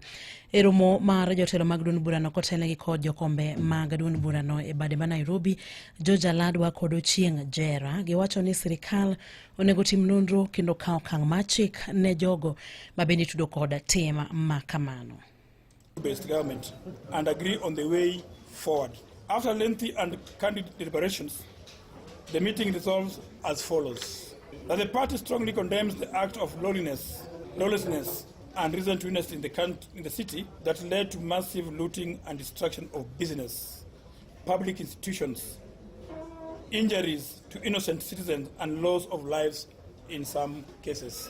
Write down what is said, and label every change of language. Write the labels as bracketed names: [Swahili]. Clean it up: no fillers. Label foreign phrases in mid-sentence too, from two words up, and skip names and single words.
[Luo (Kenya and Tanzania)] E romo mar jotelo mag duond bura no kotelnegi kod jokombe mag duond bura no e bade ma Nairobi, Joja Ladwa kod Ochieng Jera giwacho ni sirkal onego tim nonro kendo kawo okang' machik ne jogo mabende tudo kod tim makamano. [English] Based government and agree on the way forward. After lengthy and candid deliberations, the meeting resolves as follows: that the party strongly condemns the act of lawlessness and recent witnessed in the city that led to massive looting and destruction of business, public institutions, injuries to innocent citizens and loss of lives in some cases.